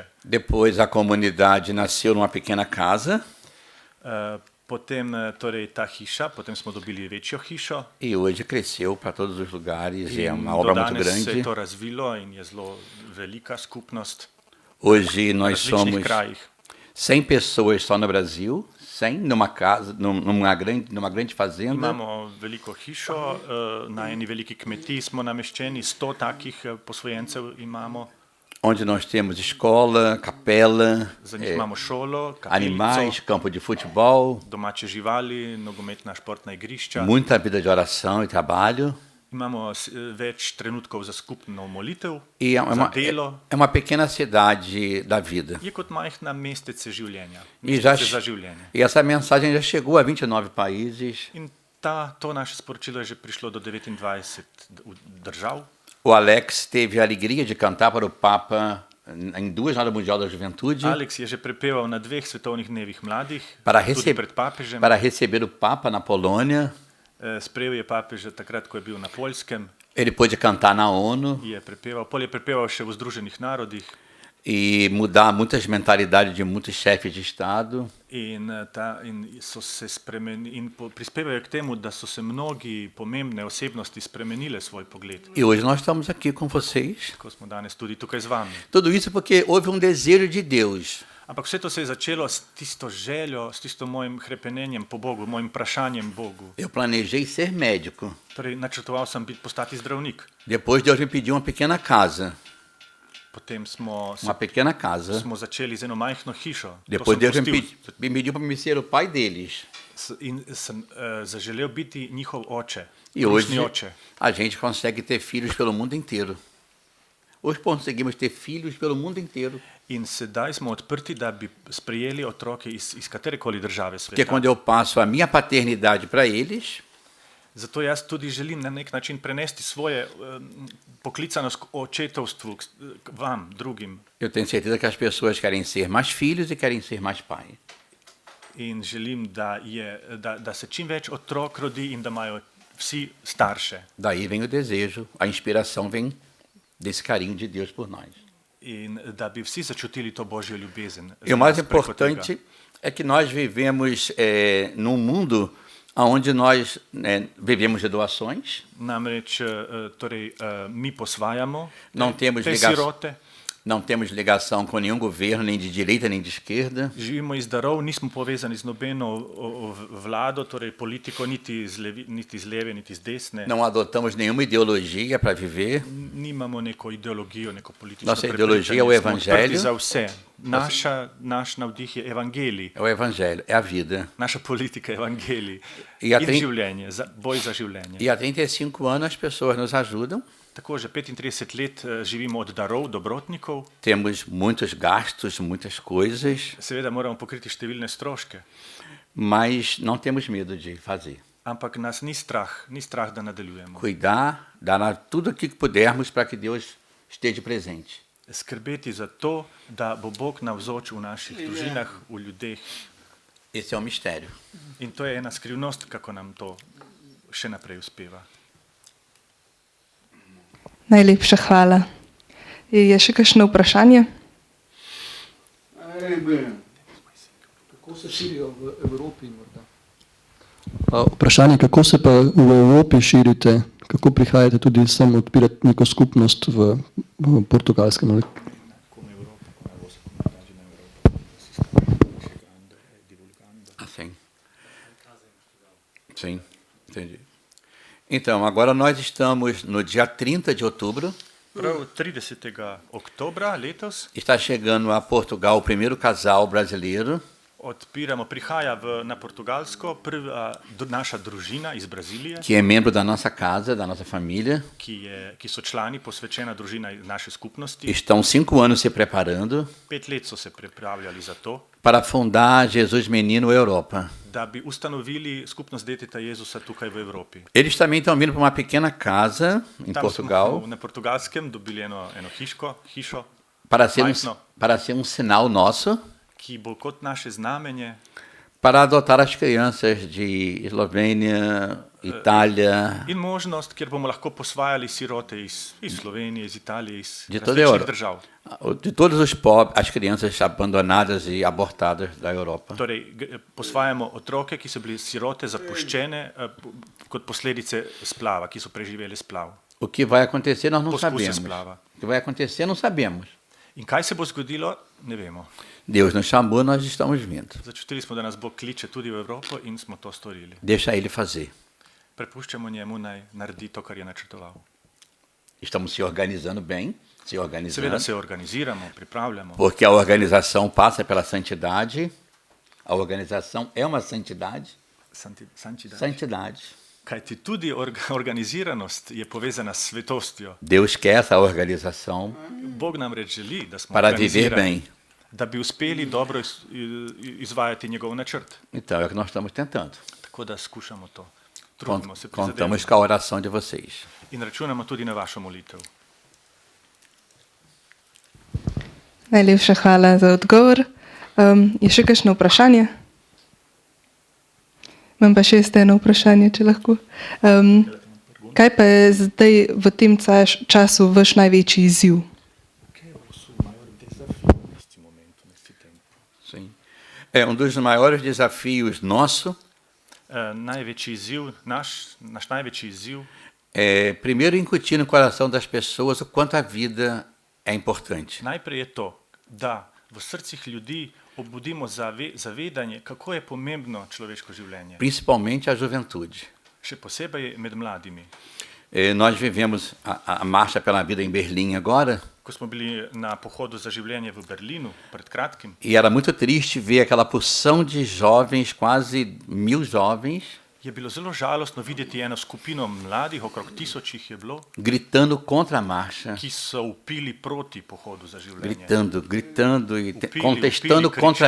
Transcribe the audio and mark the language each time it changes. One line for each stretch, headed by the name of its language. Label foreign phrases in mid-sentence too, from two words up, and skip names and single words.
Portuguese: Depois a comunidade nasceu numa pequena casa
Slovenian: Potem torej ta hiša, potem smo dobili večjo hišo
Portuguese: e hoje cresceu para todos os lugares e é
Slovenian: in
Portuguese: uma do obra muito
Slovenian: danes se
Portuguese: grande.
Slovenian: je to razvilo in je zelo velika skupnost
Portuguese: Hoje
Slovenian: v
Portuguese: nós
Slovenian: različnih
Portuguese: somos
Slovenian: krajih.
Portuguese: 100 pessoas só no Brasil, 100 numa casa, numa grande fazenda,
Slovenian: Imamo veliko hišo, na eni veliki kmetiji smo nameščeni, 100 takih posvojencev imamo.
Portuguese: onde nós temos escola, capela,
Slovenian: Za njih imamo šolo,
Portuguese: animais,
Slovenian: kapelico,
Portuguese: campo de futebol,
Slovenian: domače živali, nogometna športna igrišča.
Portuguese: muita vida de oração e trabalho.
Slovenian: Imamo več trenutkov za skupno molitev,
Portuguese: E
Slovenian: za delo.
Portuguese: é uma pequena cidade da vida.
Slovenian: Je kot majhna mestece življenja,
Portuguese: E, já,
Slovenian: mestece za življenje.
Portuguese: e essa mensagem já chegou a 29 países.
Slovenian: In to naše sporočilo je že prišlo do 29 držav.
Portuguese: O Alex teve a alegria de cantar para o Papa em 2 Jornadas Mundial da Juventude
Slovenian: Alex je že prepeval na 2 svetovnih dnevih mladih,
Portuguese: para,
Slovenian: tudi pred papežem.
Portuguese: para receber o Papa na Polônia.
Slovenian: Sprejel je papeža takrat, ko je bil na Poljskem,
Portuguese: Ele pôde cantar na ONU
Slovenian: je prepeval, pol je prepeval še v Združenih narodih
Portuguese: e mudar muitas mentalidades de muitos chefes de Estado.
Slovenian: in so se spremenili, prispevajo k temu, da so se mnogi pomembne osebnosti spremenile svoj pogled.
Portuguese: E hoje nós estamos aqui com vocês.
Slovenian: Ko smo danes tudi tukaj z vami.
Portuguese: Tudo isso porque houve desejo de Deus.
Slovenian: Ampak vse to se je začelo s tisto željo, s tisto mojim hrepenenjem po Bogu, mojim vprašanjem Bogu.
Portuguese: Eu planejei ser médico.
Slovenian: Torej, načrtoval sem postati zdravnik.
Portuguese: Depois Deus me pediu uma pequena casa.
Slovenian: Potem smo začeli z eno majhno hišo.
Portuguese: Depois Deus me pediu para me ser o pai deles.
Slovenian: In sem zaželel biti njihov oče,
Portuguese: E hoje
Slovenian: krušni oče.
Portuguese: a gente consegue ter filhos pelo mundo inteiro. Hoje conseguimos ter filhos pelo mundo inteiro.
Slovenian: In sedaj smo odprti, da bi sprejeli otroke iz katerekoli države
Portuguese: Porque
Slovenian: sveta.
Portuguese: quando eu passo a minha paternidade para eles,
Slovenian: Zato jaz tudi želim na nek način prenesti svoje poklicanost k očetovstvu k vam, drugim.
Portuguese: eu tenho certeza que as pessoas querem ser mais filhos e querem ser mais pai.
Slovenian: In želim, da se čim več otrok rodi in da imajo vsi starše.
Portuguese: Daí vem o desejo, a inspiração vem desse carinho de Deus por nós.
Slovenian: In da bi vsi začutili to božjo ljubezen.
Portuguese: E o mais importante é que nós vivemos num mundo onde nós vivemos de doações.
Slovenian: Namreč, torej, mi posvajamo
Portuguese: Não temos
Slovenian: te
Portuguese: ligação.
Slovenian: sirote,
Portuguese: Não temos ligação com nenhum governo, nem de direita nem de esquerda.
Slovenian: živimo iz darov, nismo povezani z nobeno vlado, torej politiko, niti z leve, niti z desne.
Portuguese: Não adotamos nenhuma ideologia para viver.
Slovenian: Nimamo neko ideologijo, neko politično
Portuguese: Nossa ideologia é o
Slovenian: prepričanje, smo odprti
Portuguese: evangelho.
Slovenian: za vse. Naš navdih je evangelij,
Portuguese: É o evangelho, é a vida.
Slovenian: naša politika je evangelij
Portuguese: E a
Slovenian: in tri- življenje, boj za življenje.
Portuguese: E há 35 anos as pessoas nos ajudam.
Slovenian: Tako že 35 let živimo od darov, dobrotnikov,
Portuguese: Temos muitos gastos, muitas coisas,
Slovenian: seveda moramo pokriti številne stroške,
Portuguese: mas não temos medo de fazer.
Slovenian: ampak nas ni strah, da nadaljujemo.
Portuguese: Cuidar, dar tudo o que pudermos para que Deus esteja presente.
Slovenian: Skrbeti za to, da bo Bog navzoč v naših družinah, v ljudeh.
Portuguese: Esse é o mistério.
Slovenian: In to je ena skrivnost, kako nam to še naprej uspeva. Najlepša hvala. Je še kakšno vprašanje? Kako se širijo v Evropi? Vprašanje, kako se pa v Evropi širite, kako prihajate tudi sem odpirati neko skupnost v Portugalskem?
Portuguese: Assim. Sim, entendi. Então, agora nós estamos no dia 30 de outubro.
Slovenian: Prav 30. oktobra letos
Portuguese: Está chegando a Portugal o primeiro casal brasileiro.
Slovenian: prihaja na Portugalsko naša družina iz Brazilije,
Portuguese: Que é membro da nossa casa, da nossa família.
Slovenian: ki so člani, posvečena družina naše skupnosti.
Portuguese: Estão 5 anos se preparando
Slovenian: 5 let so se pripravljali za to,
Portuguese: para fundar Jesus Menino Europa.
Slovenian: da bi ustanovili skupnost deteta Jezusa tukaj v Evropi.
Portuguese: Eles também estão vindo para uma pequena casa em
Slovenian: Tam
Portuguese: Portugal
Slovenian: smo na Portugalskem dobili eno hišo,
Portuguese: para ser
Slovenian: majhno,
Portuguese: um sinal nosso
Slovenian: ki bo kot naše znamenje,
Portuguese: para adotar as crianças de Eslovênia, Itália,
Slovenian: in možnost, kjer bomo lahko posvajali sirote iz Slovenije, iz Italije, iz
Portuguese: De toda a
Slovenian: različnih
Portuguese: Europa.
Slovenian: držav.
Portuguese: de todos os pobres, as crianças abandonadas e abortadas da Europa.
Slovenian: Torej, posvajamo otroke, ki so bili sirote, zapuščene kot posledice splava, ki so preživeli splav.
Portuguese: O que vai acontecer nós não
Slovenian: Poskuse
Portuguese: sabemos.
Slovenian: splava.
Portuguese: O que vai acontecer não sabemos.
Slovenian: In kaj se bo zgodilo, Ne vemo.
Portuguese: Deus nos chamou, nós estamos vindo.
Slovenian: Začutili smo, da nas Bog kliče tudi v Evropo in smo to storili.
Portuguese: Deixa Ele fazer.
Slovenian: Prepuščamo njemu naj naredi to, kar je načrtoval.
Portuguese: Estamos se organizando bem,
Slovenian: Seveda se organiziramo, pripravljamo.
Portuguese: porque a organização passa pela santidade. A organização é uma santidade. Santidade.
Slovenian: Kajti tudi organiziranost je povezana s svetostjo.
Portuguese: Deus quer essa organização
Slovenian: Bog namreč želi, da smo
Portuguese: para viver
Slovenian: organizirani,
Portuguese: bem.
Slovenian: da bi uspeli dobro izvajati njegov načrt.
Portuguese: Então é o que nós estamos tentando.
Slovenian: Tako da skušamo to. Trudimo se, prizadevamo.
Portuguese: Contamos com a oração de vocês.
Slovenian: In računamo tudi na vašo molitev. Najlepša hvala za odgovor. Je še kakšno vprašanje? Imam pa še eno vprašanje, če lahko. Kaj pa je zdaj v tem času vaš največji izziv?
Portuguese: Sim. É dos maiores desafios nosso.
Slovenian: Največji izziv, naš največji izziv
Portuguese: É, primeiro, incutir no coração das pessoas o quanto a vida é importante.
Slovenian: najprej je to, da v srcih ljudi obudimo zavedanje, kako je pomembno človeško življenje.
Portuguese: Principalmente a juventude.
Slovenian: Še posebej med mladimi.
Portuguese: Nós vivemos a Marcha pela Vida em Berlim agora,
Slovenian: Ko smo bili na pohodu za življenje v Berlinu pred kratkim,
Portuguese: e era muito triste ver aquela porção de jovens, quase 1000 jovens,
Slovenian: je bilo zelo žalostno videti eno skupino mladih, okrog 1000 jih je bilo,
Portuguese: gritando contra a marcha,
Slovenian: ki so vpili proti pohodu za življenje.
Portuguese: gritando e
Slovenian: Vpili,
Portuguese: contestando contra a